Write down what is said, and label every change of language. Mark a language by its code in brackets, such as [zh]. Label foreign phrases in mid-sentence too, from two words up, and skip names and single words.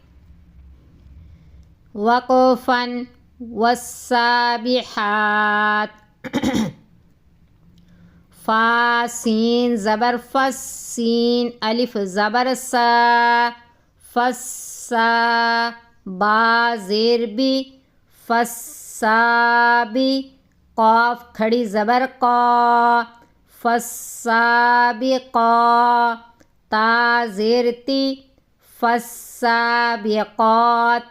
[ar] وقفا والسابحات. [ur] فا سین زبر فس، سین الف زبر سا، فسا. با زیر بی، فسابی. قاف کھڑی زبر قا، فسابقا. تا زیر تی، فسابقات.